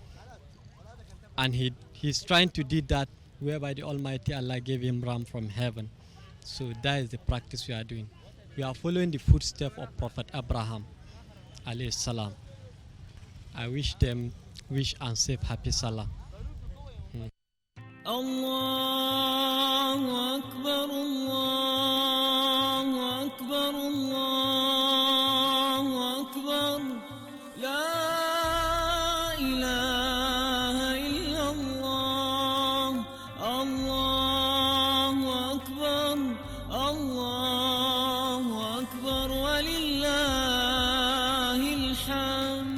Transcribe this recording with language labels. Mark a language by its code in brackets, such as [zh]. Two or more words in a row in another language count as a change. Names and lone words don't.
[en] And he's trying to do that whereby the Almighty Allah gave him ram from heaven. So that is the practice we are doing. We are following the footsteps of Prophet Abraham [ar] عليه السلام. [en] I wish them and safe happy Salah. [ar] الله أكبر، الله أكبر، الله أكبر، لا إله إلا الله، الله أكبر، الله أكبر، ولله الحمد.